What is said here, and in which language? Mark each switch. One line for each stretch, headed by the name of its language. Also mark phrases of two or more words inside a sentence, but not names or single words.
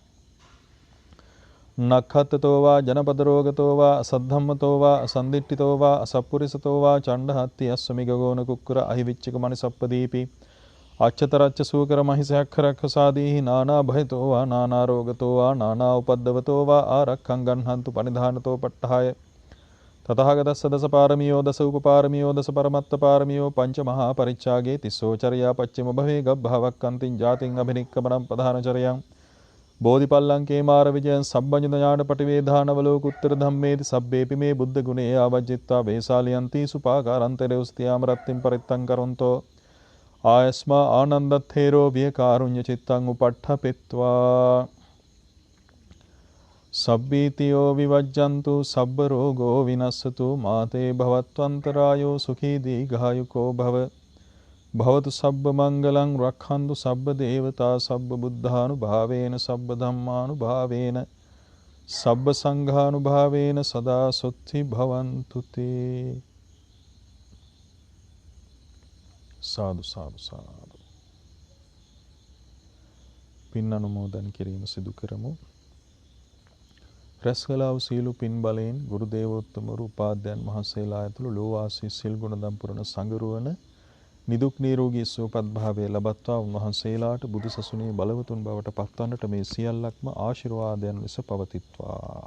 Pali: නක්ඛත්තතෝ වා ජනපදරෝගතෝ වා අසද්ධම්මතෝ වා අසන්දිට්ඨිතෝ වා අසප්පුරිසතෝ වා චණ්ඩහත්ති අස්සමිගගෝන කුක්කුර අහිවිච්චක මනිසප්පදීපි අච්චතරච්ච සූකර මහිසයක්ඛරක්ඛ සාදීහි නානා භයතෝ වා නානා රෝගතෝ වා නානා උපද්දවතෝ වා ආරක්ඛං ගන්හන්තු පනිධානතෝ පට්ඨාය තතහගතස්ස දස පාරමියෝ දස උපපාරමියෝ දස පරමත්ත පාරමියෝ පංච මහා පරිච්ඡාගේ තිස්සෝ චර්යා පච්චම භවේ ගබ්භවක්ඛන්තිං ජාතින් අභිනික්කමනම් ප්‍රධානචරයං බෝධිපල්ලංකේ මාර විජයං සබ්බඤුත ඥාන පටිවේධානවලෝකුත්තර ධම්මේති සබ්බේපි මේ බුද්ධ ගුණේ ආවජ්ජිත්වා වේසාලියන්ති සුපාකාරන්තරේ උස්තියාම රත්තින් පරිත්තං කරොන්තෝ ආයස්මා ආනන්දත්තේරෝ වියකාරුඤ්ඤ චිත්තං උපට්ඨපෙත්වා සබ්බීතියෝ විවජ්ජන්තු සබ්බ රෝගෝ විනස්සතු මාතේ භවත්වන්තරායෝ සුඛී දීඝායුකෝ භව භවතු සබ්බ මංගලං රක්ඛන්තු සබ්බ දේවතා සබ්බ බුද්ධානුභාවේන සබ්බ ධම්මානුභාවේන සබ්බ සංඝානුභාවේන සදා සොත්ති භවන්තු තේ. සාදු සාදු සාදු.
Sinhala: පින් අනුමෝදන් කිරීම සිදු කරමු. රැස්කලාව සීලු පින් බලයෙන් ගුරු දේවෝත්තමරු උපාධ්‍යයන් වහන්සේලා ඇතුළු ලෝවාසී සිල් ගුණදම් පුරන සංගරුවන නිදුක් නිරෝගී සුවපත් භාවය ලබත්වා උන්වහන්සේලාට බුදු සසුනේ බලවතුන් බවට පත්වන්නට මේ සියල්ලක්ම ආශිර්වාදයන් ලෙස පවතිත්වා.